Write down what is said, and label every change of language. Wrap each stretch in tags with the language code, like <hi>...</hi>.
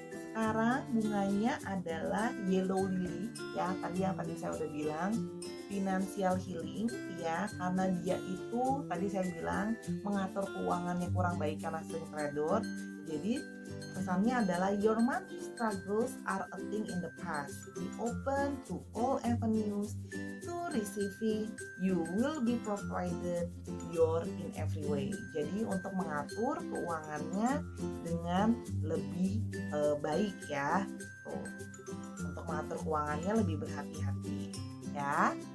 <id>Sekarang bunganya adalah yellow lily ya, tadi saya udah bilang</id> <en>financial healing</en> <id>ya, karena dia itu tadi saya bilang mengatur keuangannya kurang baik karena sering trader. Jadi pesannya adalah</id> <en>your money struggles are a thing in the past. Be open to all avenues to receiving. You will be provided your in every way.</en> <id>Jadi untuk mengatur keuangannya dengan lebih baik ya. Tuh. Untuk mengatur keuangannya lebih berhati-hati ya.</id>